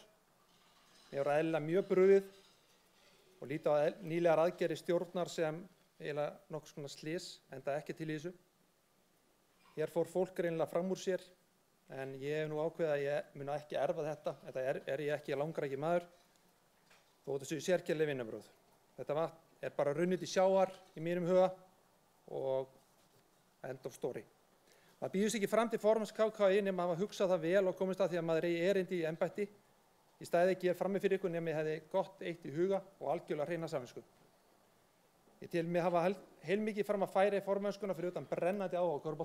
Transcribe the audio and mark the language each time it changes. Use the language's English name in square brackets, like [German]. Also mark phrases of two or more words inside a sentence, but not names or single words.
[Icelandic] Ég var eðlilega mjög brugðið og líti á nýlegar aðgerðir stjórnar sem eiginlega nokkuð svona slys, enda ekki til í þessu. Hér fór fólk greinilega fram úr sér, en ég hef nú ákveðið að ég mun ekki erfa þetta. Þetta er ég ekki, langrækinn maður, þó þetta séu sérkennileg vinnubrögð. Þetta vatn er bara runnið til sjávar í mínum huga og [English] end of story. [Icelandic] Maður býður sig ekki fram til formanns KKÍ nema að hafa hugsað það vel og komist að því að maður eigi erindi í embætti. Í stæði ekki frammi fyrir ykkur nema ég hefði gott eitt í huga og algjörlega hreina samvisku. Ég tel mig hafa heilmikið fram að færa í formennskuna fyrir utan brennandi áhuga á körfubolta.